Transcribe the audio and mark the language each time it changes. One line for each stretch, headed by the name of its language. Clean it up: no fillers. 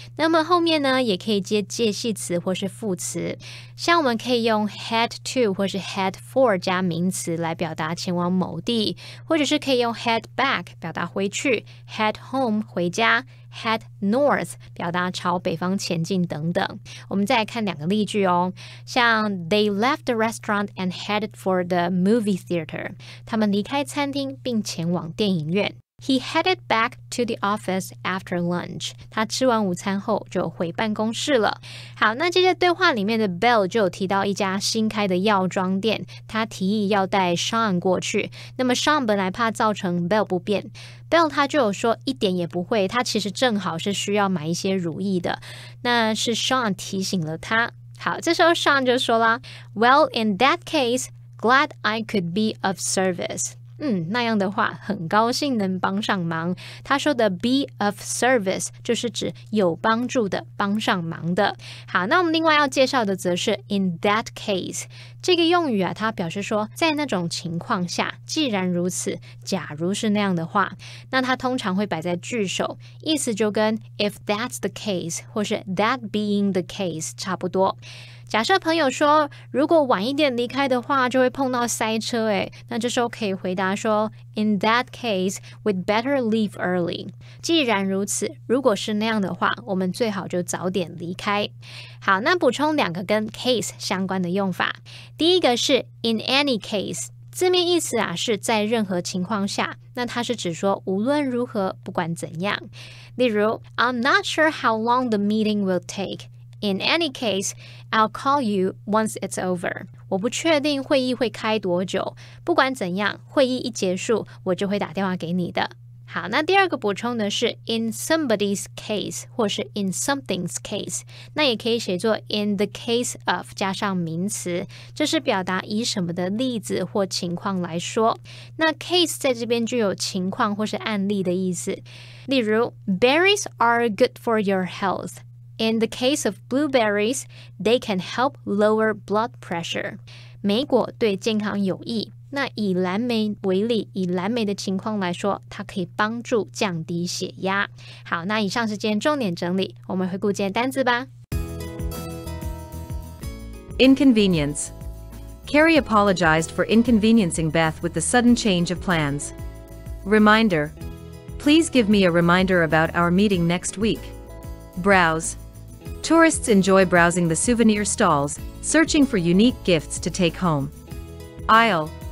Chinese: 那么后面呢，也可以接介系词或是副词，像我们可以用 head to 或是 head for 加名词来表达前往某地，或者是可以用 head back 表达回去， head home 回家， head north 表达朝北方前进等等。我们再来看两个例句哦，像
English: They left the restaurant and headed for the movie theater。
Chinese: 他们离开餐厅并前往电影院。
English: He headed back to the office after lunch.
Chinese: 他吃完午餐后就回办公室了。好，那这些对话里面的 Belle 就有提到一家新开的药妆店，他提议要带 Sean 过去。那么 Sean 本来怕造成 Belle 不便， Belle 他就有说一点也不会，他其实正好是需要买一些乳液的。那是 Sean 提醒了他。好，这时候 Sean 就说啦
English: Well, in that case, glad I could be of service。
Chinese: 那样的话很高兴能帮上忙。他说的 be of service 就是指有帮助的，帮上忙的。好，那我们另外要介绍的则是 in that case 这个用语啊，它表示说在那种情况下，既然如此，假如是那样的话，那它通常会摆在句首，意思就跟
English: if that's the case
Chinese: 或是
English: that being the case
Chinese: 差不多。假设朋友说如果晚一点离开的话就会碰到塞车，那这时候可以回答说
English: In that case, we'd better leave early。
Chinese: 既然如此，如果是那样的话，我们最好就早点离开。好，那补充两个跟 case 相关的用法。第一个是 in any case， 字面意思啊是在任何情况下，那它是指说无论如何，不管怎样。例如
English: I'm not sure how long the meeting will take。In any case, I'll call you once it's over.
Chinese: 我不确定会议会开多久，不管怎样，会议一结束，我就会打电话给你的。好，那第二个补充的是 in somebody's case 或是 in something's case， 那也可以写作 in the case of 加上名词，这是表达以什么的例子或情况来说。那 case 在这边具有情况或是案例的意思，例如
English: berries are good for your health。In the case of blueberries, they can help lower blood pressure.
Chinese: 莓果对健康有益。那以蓝莓为例，以蓝莓的情况来说，它可以帮助降低血压。好，那以上是今天重点整理，我们回顾今天单字吧。
English: Inconvenience. Carrie apologized for inconveniencing Beth with the sudden change of plans. Reminder. Please give me a reminder about our meeting next week. Browse. Tourists enjoy browsing the souvenir stalls, searching for unique gifts to take home. Aisle.